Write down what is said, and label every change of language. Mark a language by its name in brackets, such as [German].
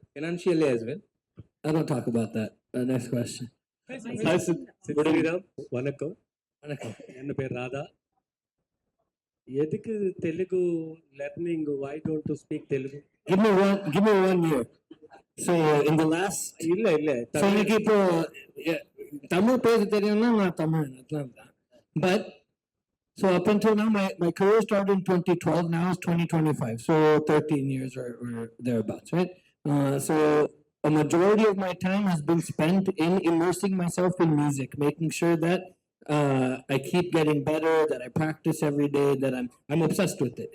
[English] Financially as well. I don't talk about that. Next question. Hi, Sid Sriram. [Tamil] வணக்கம். Vanakkam. என் பேர் ராதா. எதுக்கு Telugu learning? [English] Why don't you speak Telugu? Give me 1 year. So in the last, [Tamil] இல்ல இல்ல so எனக்கு இப்போ தமிழ் பேச தெரியும்னா நான் தமிழ் அதான். [English] But so up until now, my career started in 2012. Now it's 2025, so 13 years or thereabouts, right? So a majority of my time has been spent in immersing myself in music, making sure that I keep getting better, that I practice every day, that I'm obsessed with it.